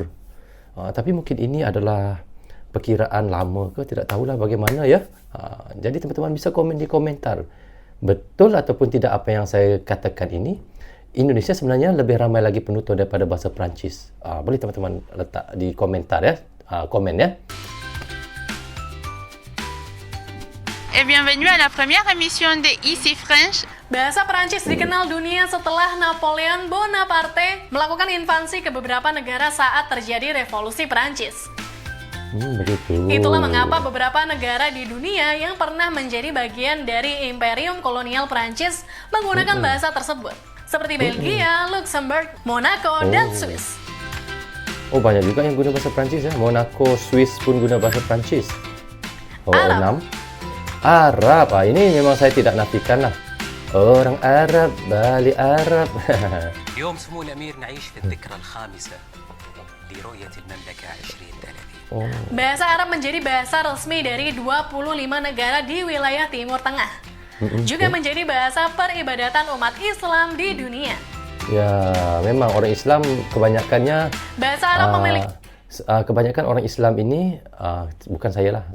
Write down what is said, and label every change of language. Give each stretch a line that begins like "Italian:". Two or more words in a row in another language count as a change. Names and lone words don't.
Malay: Tapi mungkin ini adalah perkiraan lama ke, tidak tahulah bagaimana ya. Jadi teman-teman bisa komen di komentar. Betul ataupun tidak apa yang saya katakan ini. Indonesia sebenarnya lebih ramai lagi penutur daripada bahasa Perancis. Boleh teman-teman letak di komentar ya. Komen ya.
French: Et bienvenue à la première émission de Easy French.
Indonesian: Bahasa Perancis dikenal dunia setelah Napoleon Bonaparte melakukan invasi ke beberapa negara saat terjadi revolusi Perancis.
Malay: Begitu.
Indonesian: Itulah mengapa beberapa negara di dunia yang pernah menjadi bagian dari Imperium Kolonial Perancis menggunakan bahasa tersebut, seperti Belgia, Luxembourg, Monaco, dan Swiss.
Malay: Banyak juga yang guna bahasa Perancis ya. Monaco, Swiss pun guna bahasa Perancis. Arab. 6. Arab. Ini memang saya tidak nafikan lah. Orang Arab, Bali Arab.
Arabic: اليوم سمو الأمير نعيش في الذكرى الخامسة لرؤية المملكة 2030.
Indonesian: Bahasa Arab menjadi bahasa resmi dari 25 negara di wilayah Timur Tengah. Juga menjadi bahasa peribadatan umat Islam di dunia.
Malay: Ya, memang orang Islam kebanyakannya
Indonesian: bahasa Arab memiliki
Malay: kebanyakan orang Islam ini bukan saya lah.